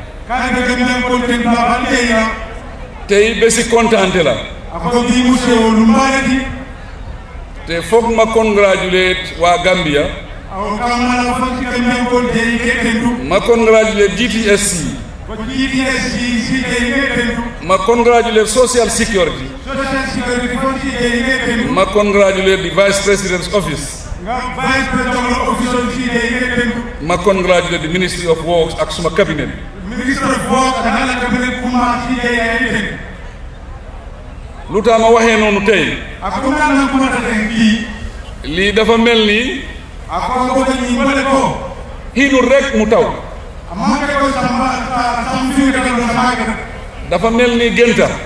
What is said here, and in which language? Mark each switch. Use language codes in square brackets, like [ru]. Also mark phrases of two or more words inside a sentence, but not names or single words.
[wo] tey bési kontaante la. te foog ma congratulate waa Gambia. ma congratulate GTSC. ma congratulate [en] social security. ma congratulate the Vice President's office. ma congratulate the Ministry of Works [wo] ak suma [en] cabinet. [wo] lu tax ma waxee noonu tey. lii dafa mel ni. xiinul rek mu taw. dafa mel ni génta.